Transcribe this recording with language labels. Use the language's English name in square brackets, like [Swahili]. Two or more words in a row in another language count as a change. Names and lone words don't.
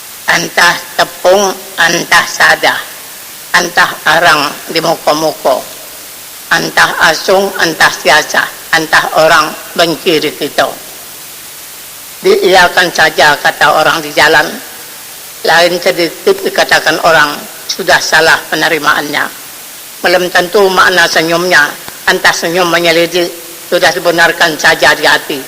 [Minangkabau] Antah tepung, antah sada, antah arang di muko-muko, antah asung, antah siasa, antah orang benci di kita. [Indonesian] Diiyakan saja kata orang di jalan, lain sedikit dikatakan orang sudah salah penerimaannya. Belum tentu makna senyumnya, antah senyum menyelidik, sudah dibenarkan saja di hati.